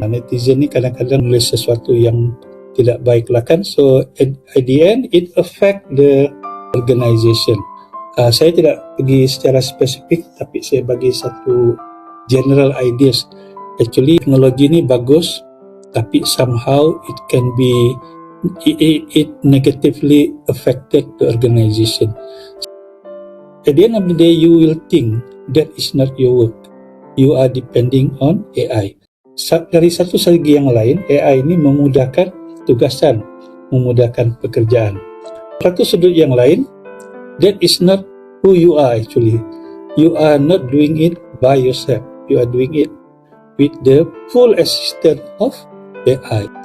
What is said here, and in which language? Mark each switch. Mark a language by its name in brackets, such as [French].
[Malay] Netizen ni kadang-kadang nulis sesuatu yang tidak baik lah kan. [English] So at the end, it affect the organization. [Malay] Saya tidak pergi secara spesifik, tapi saya bagi satu [English] general ideas. Actually, [Malay] teknologi ni bagus, tapi [English] somehow it can be it negatively affected the organization. At the end of the day, you will think that is not your work. You are depending on AI. [Malay] Dari satu segi yang lain, AI ini memudahkan tugasan, memudahkan pekerjaan. Satu sudut yang lain, [English] that is not who you are actually. You are not doing it by yourself. You are doing it with the full assistance of AI.